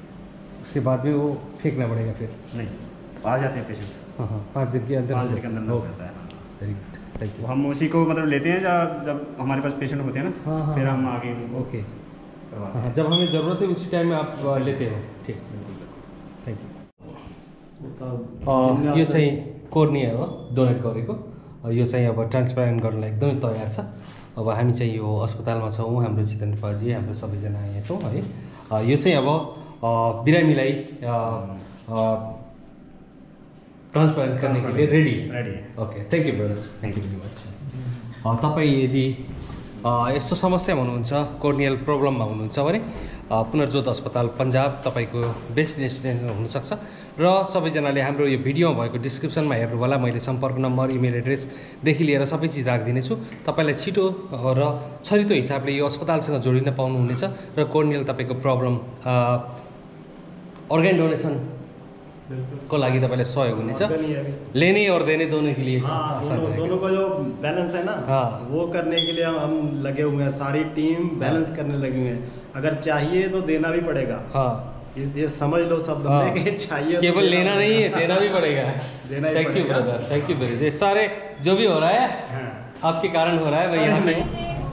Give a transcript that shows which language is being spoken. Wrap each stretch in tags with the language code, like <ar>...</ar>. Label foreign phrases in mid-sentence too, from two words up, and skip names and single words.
<hi>उसके बाद में वो फेंकना पड़ेगा फिर? नहीं, आ जाते हैं पेशेंट। हाँ, 5 दिन के अंदर? 5 दिन के अंदर होता है।</hi> <en>very good, thank you.</en> <hi>हम उसी को मतलब लेते हैं जब हमारे पास पेशेंट होते हैं ना, हाँ, फिर हम आगे ओके। हाँ, जब हमें ज़रूरत है उसी टाइम में आप लेते हो? ठीक,</hi> <en>thank you.</en> <ne>यो चाहिँ कोर्निया हो डोनेट गरेको। यो चाहिँ अब ट्रान्सप्लान्ट गर्नलाई एकदमै तयार छ। अब हामी चाहिँ यो अस्पतालमा छौँ, हाम्रो जितेन्द्रपाजी, हाम्रो सबैजना यहाँ छौँ है। यो चाहिँ अब बिरामीलाई ट्रान्सप्लान्ट</ne> <hi>करने के लिए</hi> <ne>रेडी</ne> <hi>है।</hi> <en>OK, thank you brother, thank you very much.</en> <ne>तपाईँ यदि यस्तो समस्यामा हुनुहुन्छ, कोर्नियल प्रब्लममा हुनुहुन्छ भने पुनर्जोत अस्पताल पन्जाब तपाईँको</ne> <en>best destination</en> <ne>हुनसक्छ। र सबैजनाले हाम्रो यो भिडियोमा भएको डिस्क्रिप्सनमा हेर्नु होला, मैले सम्पर्क नम्बर, इमेल एड्रेसदेखि लिएर सबै चिज राखिदिनेछु। तपाईँलाई छिटो र छरितो हिसाबले यो अस्पतालसँग जोडिन पाउनुहुनेछ र कोर्नियल तपाईँको प्रब्लम</ne> <en>organ donation</en> <ne>को लागि तपाईँलाई सहयोग हुनेछ।</ne> <hi>लेने और देने दोनों के लिए दोनों का जो बैलेंस है ना, वो करने के लिए हम लगे हुए हैं, सारी टीम बैलेंस करने लगे हुए हैं। अगर चाहिए तो देना भी पड़ेगा। हाँ, ये समझ लो सब बंदे के चाहिए, केवल तो लेना नहीं है, देना भी पड़ेगा।</hi> <en>thank you brother, thank you very much.</en> <hi>सारे जो भी हो रहा है आपके कारण हो रहा है भाई। यहाँ पे</hi>